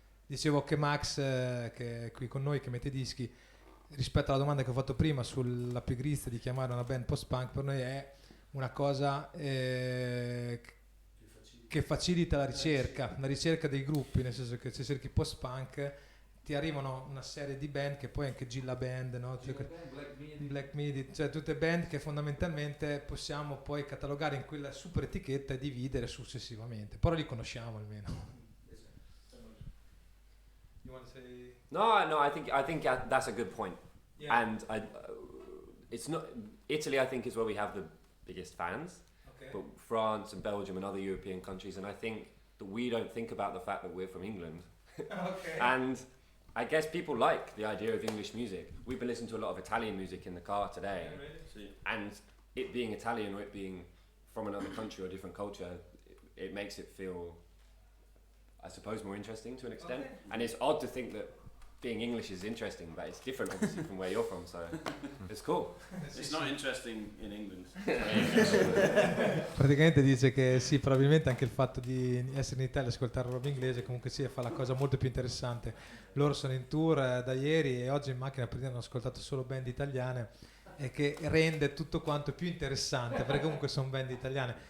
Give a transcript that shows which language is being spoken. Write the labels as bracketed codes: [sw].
[it] Dicevo che Max, che è qui con noi, che mette dischi, rispetto alla domanda che ho fatto prima sulla pigrizia di chiamare una band post-punk, per noi è una cosa che facilita la ricerca dei gruppi, nel senso che se cerchi post-punk ti arrivano una serie di band che poi anche Gilla Band, no? Black Midi, cioè tutte band che fondamentalmente possiamo poi catalogare in quella super etichetta e dividere successivamente, però li conosciamo almeno. [en] You want to say? No, I think that's a good point. Yeah. And it's not Italy. I think is where we have the biggest fans, but France and Belgium and other European countries, and I think that we don't think about the fact that we're from England. And I guess people like the idea of English music. We've been listening to a lot of Italian music in the car today, and it being Italian or it being from another country or a different culture, it makes it feel, I suppose, more interesting to an extent. And it's odd to think that being English is interesting, but it's different obviously from where you're from, so it's cool. It's not interesting in England. [it] Praticamente dice che sì, probabilmente anche il fatto di essere in Italia e ascoltare roba inglese comunque sì, fa la cosa molto più interessante. Loro sono in tour da ieri e oggi in macchina per dire hanno ascoltato solo band italiane, e che rende tutto quanto più interessante perché comunque sono band italiane.